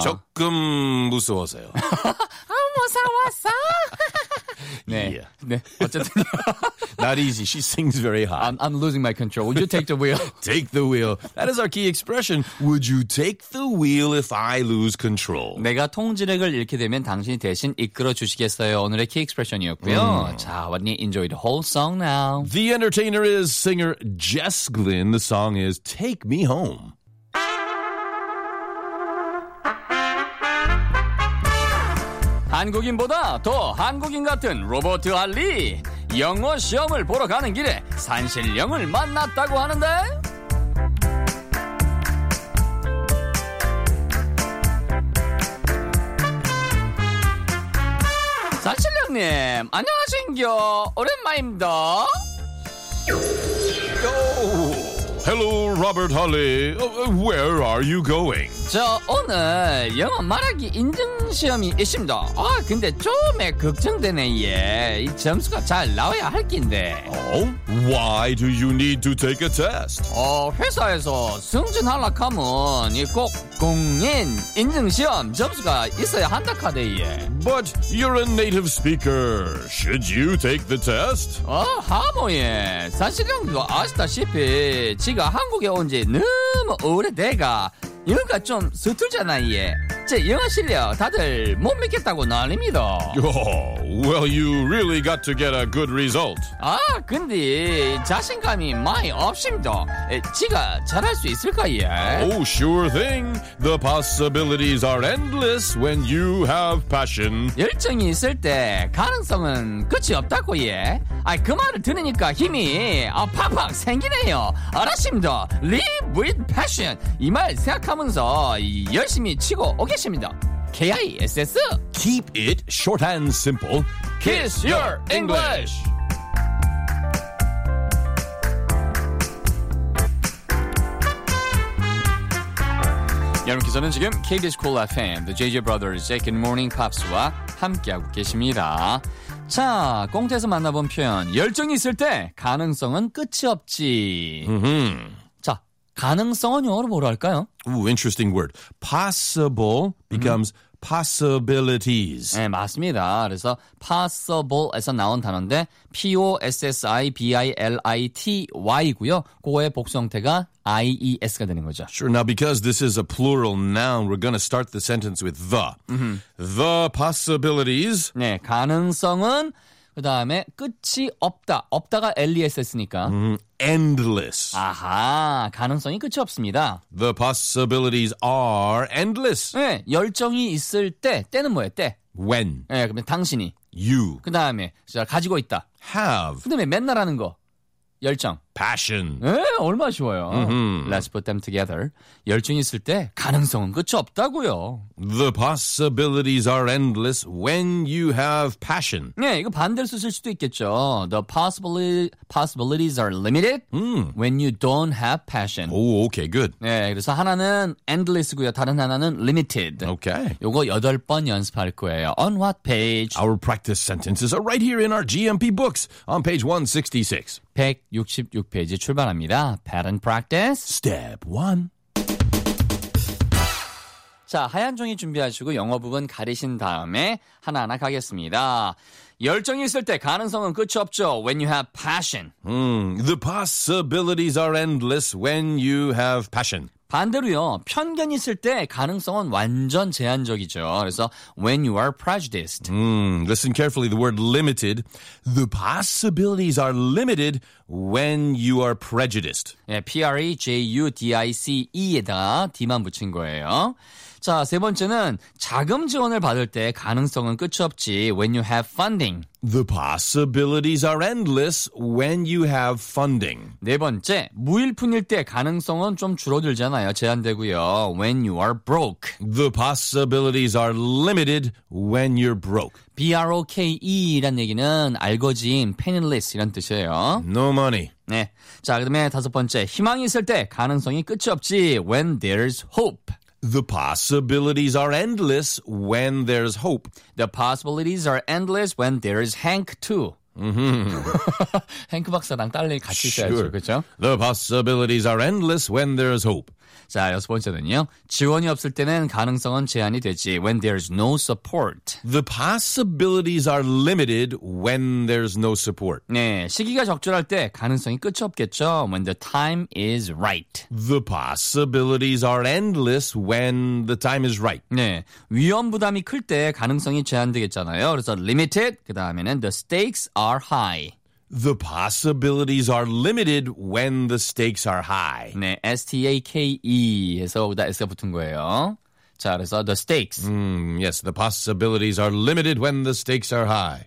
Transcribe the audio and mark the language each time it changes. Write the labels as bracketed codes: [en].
[ko] 조금 무서워서요. 아, 무서웠어. 네. Yeah. 네. 어쨌든. [en] Not easy. She sings very hot. I'm losing my control. Would you take the wheel? Take the wheel. That is our key expression. Would you take the wheel if I lose control? [ko] 내가 통제력을 잃게 되면 당신이 대신 이끌어 주시겠어요. 오늘의 [en] key expression [ko] 이었고요. [en] 자, why don't you enjoy the whole song now? The entertainer is singer Jess Glynn. The song is Take Me Home. [ko] Korean보다 더 한국인 같은 로버트 알리 영어 시험을 보러 가는 길에 산신령을 만났다고 하는데 산신령님 안녕하신겨 오랜만입니다. [en] Hello, Robert Holly. Where are you going? [ko] 저 오늘 영어 말하기 인증 시험이 있습니다. 아, 근데 처음에 걱정되네, 예. 이 점수가 잘 나와야 할 긴데. [en] Oh, why do you need to take a test? [ko] 회사에서 승진하려고 하면 꼭 공인 인증 시험 점수가 있어야 한다 카데, 예. [en] But you're a native speaker. Should you take the test? [ko] 하모예. 사실 형도 아시다시피 지가 한국에 온 지 너무 오래돼가 영어가 좀 서툴잖아, 예. 제 영어 실력 다들 못 믿겠다고 난립니다. [en] Oh, well, you really got to get a good result. [ko] 아, 근데 자신감이 많이 없습니다. 지가 잘할 수 있을까, 예? [en] Oh, sure thing. The possibilities are endless when you have passion. [ko] 열정이 있을 때 가능성은 끝이 없다고, 예? 아, 그 말을 들으니까 힘이 팍팍 생기네요. 알았습니다. [en] Live with passion. [ko] 이 말 생각하면서 열심히 치고 오겠습니다. [en] KISS. Keep it short and simple. Kiss your English. [ko] 여러분께서는 지금 KBS Cool FM, The JJ Brothers의 Good Morning Pops와 함께하고 계십니다. 자, 공트에서 만나본 표현. 열정이 있을 때 가능성은 끝이 없지. 자, 가능성은 영어로 뭐로 할까요? [en] Ooh, interesting word. Possible becomes possibilities. [ko] 네, 맞습니다. 그래서 possible에서 나온 단어인데 possibility이고요. 그거의 복수 형태가 ies가 되는 거죠. [en] Sure. Now, because this is a plural noun, we're going to start the sentence with the. The possibilities. [ko] 네, 가능성은 그 다음에 끝이 없다. 없다가 ess니까. [en] Endless. [ko] 아하, 가능성이 끝이 없습니다. [en] The possibilities are endless. [ko] 네, 열정이 있을 때, 때는 뭐예요? 때. [en] When. [ko] 네, 그러면 당신이. [en] You. [ko] 그 다음에 가지고 있다. [en] Have. [ko] 그 다음에 맨날 하는 거. 열정. [en] Passion. [ko] 네, 얼마나 쉬워요. [en] Let's put them together. [ko] 열정이 있을 때 가능성은 끝이 없다고요. [en] The possibilities are endless when you have passion. [ko] 네, 이거 반대로 쓰실 수도 있겠죠. [en] The possibilities are limited when you don't have passion. Oh, okay, good. [ko] 네, 그래서 하나는 endless고요. 다른 하나는 limited. [en] Okay. [ko] 이거 여덟 번 연습할 거예요. [en] On what page? Our practice sentences are right here in our GMP books on page 166. [ko] 166페이지 출발합니다. [en] Pattern practice. Step 1. [ko] 자, 하얀 종이 준비하시고 영어 부분 가리신 다음에 하나하나 가겠습니다. 열정이 있을 때 가능성은 끝이 없죠. [en] When you have passion. The possibilities are endless when you have passion. [ko] 반대로요. 편견이 있을 때 가능성은 완전 제한적이죠. 그래서 [en] when you are prejudiced. Listen carefully. The word limited. The possibilities are limited when you are prejudiced. [ko] 네, prejudice에다 D만 붙인 거예요. 자, 세 번째는 자금 지원을 받을 때 가능성은 끝이 없지. [en] When you have funding. The possibilities are endless when you have funding. [ko] 네 번째, 무일푼일 때 가능성은 좀 줄어들잖아요. 제한되고요. [en] When you are broke. The possibilities are limited when you're broke. [ko] B-R-O-K-E란 얘기는 알거지인 penniless 이런 뜻이에요. [en] No money. [ko] 네. 자, 그 다음에 다섯 번째, 희망이 있을 때 가능성이 끝이 없지. [en] When there's hope. The possibilities are endless when there's hope. The possibilities are endless when there is Hank too. [ko] Hank 박사랑 딸랑 같이 있어야죠, 그렇죠? [en] The possibilities are endless when there's hope. [ko] 자, 여섯 번째는요. 지원이 없을 때는 가능성은 제한이 되지. [en] When there's no support. The possibilities are limited when there's no support. [ko] 네, 시기가 적절할 때 가능성이 끝이 없겠죠. [en] When the time is right. The possibilities are endless when the time is right. [ko] 네, 위험 부담이 클 때 가능성이 제한되겠잖아요. 그래서 [en] limited, [ko] 그 다음에는 [en] the stakes are high. The possibilities are limited when the stakes are high. [ko] 네, S-T-A-K-E 해서 여기다 S가 붙은 거예요. 자, 그래서 [en] the stakes. Yes, the possibilities are limited when the stakes are high.